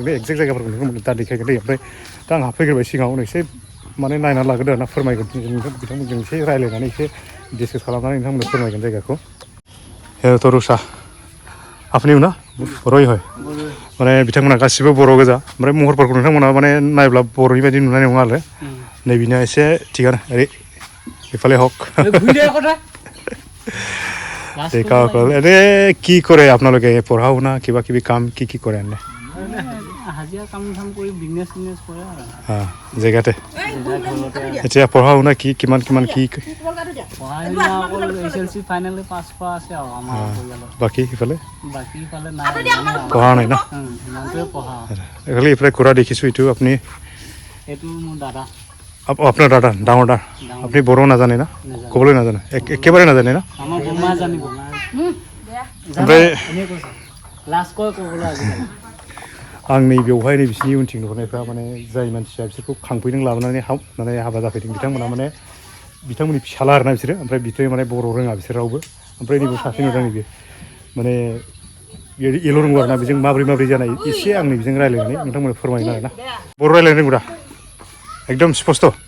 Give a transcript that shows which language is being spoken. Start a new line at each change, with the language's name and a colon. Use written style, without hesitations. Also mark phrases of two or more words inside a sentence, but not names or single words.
Bodo: नोंनो एक्जेक्ट जायगाफोरखौ नोंथांमोननो दा देखायगोन दै ओमफ्राय दा आं हाबफैग्रोबाय सिगाङाव एसे माने नायनानै लाग्रोदो आरोना फोरमायगोन बिथांमोनजों एसे रायज्लायनानै एसे डिसकास खालामनानै नोंथांमोननो फोरमायगोन जायगाखौ तो रुसा आपनि ना बर'य हय माने बिथांमोना गासिबो बर' गोजा ओमफ्राय महरफोरखौ नोंथांमोना माने नायब्ला बर'नि बायदि नुनाय नङा आरो नैबिना एसे थिगानो ओरै
Assamese: ইফালে হক এনে কি কৰে আপোনালোকে পঢ়া শুনা কিবা কিবি কাম কি কৰে এনে হাজিৰা কাম ধাম কৰি বিজনেছ কৰে আৰু জেগাতে এতিয়া পঢ়া শুনা কি কিমান কি পঢ়া শুনা অকল SLC ফাইনেলি পাছ কৰা আছে আৰু আমাৰ পৰিয়ালত বাকী ইফালে নাই পঢ়া নাই না ইমানটোৱে পঢ়া এইফালে ইফালে ঘূৰা দেখিছোঁ এইটো আপুনি এইটো মোৰ দাদা আপোনাৰ দাদা ডাঙৰ দা আপুনি বৰ' নাজানে না ক'বলৈ নাজানে একেবাৰে নাজানে না আমাৰ বৰমা জানিব ओमफ्राय লাষ্ট কয় ক'বলৈ আজিকালি
Bodo: आं नै बेवहाय नै बिसिनि उनथिं नुहुरनायफ्रा माने जाय मानसिया बिसोरखौ खांफैदों लाबोनानै माने हाबा जाफैदों बिथांमोना माने बिथांमोननि फिसाला आरोना बिसोरो ओमफ्राय बिथां माने बर' रोङा बिसोर रावबो ओमफ्राय नैबे सासे नुदों नैबे माने एल' रोंगौ आरोना बेजों माब्रै जानाय एसे आं बेजों रायज्लायनानै नोंथांमोननो फोरमायगोन आरोना बर' रायज्लायनो रोंगौ दा एकदम स्पस्ट'